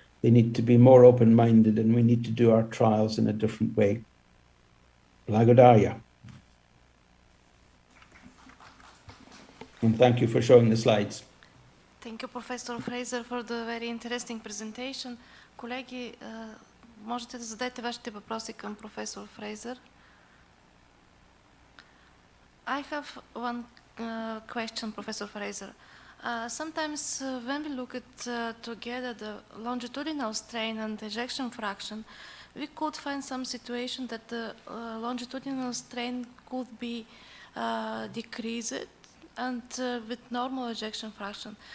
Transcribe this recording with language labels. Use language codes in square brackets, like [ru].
[en] They need to be more open-minded, and we need to do our trials in a different way. [bg] Blagodaria. [en] And thank you for showing the slides. Thank you, Professor Fraser, for the very interesting presentation. [bg] Колеги, можете да зададете вашите въпроси към професор Фрейзер. [en] I have one question, Professor Fraser. Sometimes when we look at together the longitudinal strain and ejection fraction, we could find some situation that the longitudinal strain could be decreased and with normal ejection fraction.